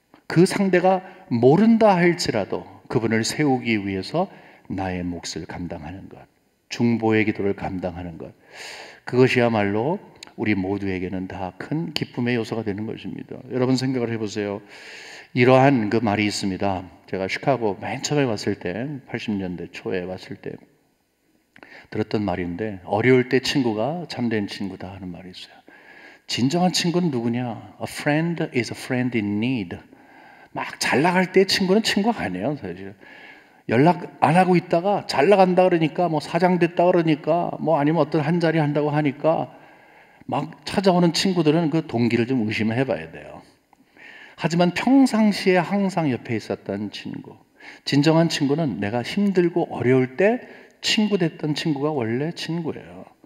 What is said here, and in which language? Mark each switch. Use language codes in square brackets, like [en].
[ko] 그 상대가 모른다 할지라도 그분을 세우기 위해서 나의 몫을 감당하는 것, 중보의 기도를 감당하는 것, 그것이야말로 우리 모두에게는 다 큰 기쁨의 요소가 되는 것입니다. 여러분 생각을 해보세요. 이러한 그 말이 있습니다. 제가 시카고 맨 처음에 왔을 때 80년대 초에 왔을 때 들었던 말인데, 어려울 때 친구가 참된 친구다 하는 말이 있어요. 진정한 친구는 누구냐? [en] A friend is a friend in need. [ko] 막 잘 나갈 때 친구는 친구가 아니에요, 사실. 연락 안 하고 있다가 잘 나간다 그러니까, 뭐 사장 됐다 그러니까, 뭐 아니면 어떤 한 자리 한다고 하니까 막 찾아오는 친구들은 그 동기를 좀 의심을 해봐야 돼요. 하지만 평상시에 항상 옆에 있었던 친구, 진정한 친구는 내가 힘들고 어려울 때 친구 됐던 친구가 원래 친구예요.